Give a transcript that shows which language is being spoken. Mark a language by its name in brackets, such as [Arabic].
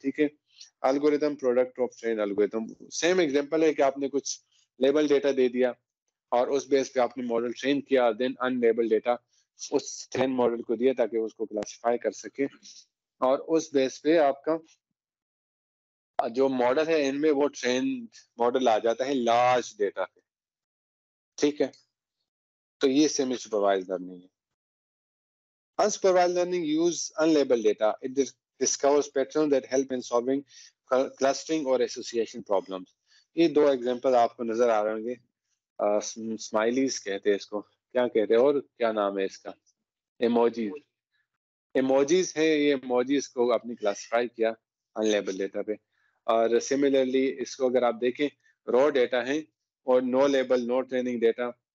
[Urdu] ٹھیک ہے, algorithm product of train algorithm. Same example ہے کہ آپ نے کچھ لیبل ڈیٹا دے دیا اور اس بیس پہ آپ نے ماڈل ٹرین کیا, دین ان لیبل ڈیٹا اس ٹرین ماڈل کو دیا تاکہ اس کو کلاسیفائی کر سکے, اور اس بیس پہ آپ کا جو ماڈل ہے ان میں وہ ٹرین ماڈل آ جاتا ہے لارج ڈیٹا پہ. ٹھیک ہے, تو یہ سیمی سپروائزڈ لرننگ ہے. [English] Unsupervised learning use unlabeled data. It discovers patterns that help in solving clustering or association problems. [Urdu] یہ دو ایگزامپل آپ کو نظر آ رہے ہوں گے. اسمائلیز کہتے ہیں اس کو, کیا کہتے ہیں اور کیا نام ہے اس کا؟ ایموجیز. ایموجیز ہیں, یہ ایموجیز کو آپ نے کلاسیفائی کیا ان لیبل ڈیٹا پہ. اور سملرلی اس کو اگر آپ دیکھیں را ڈیٹا ہے اور نو لیبل نو ٹریننگ ڈیٹا.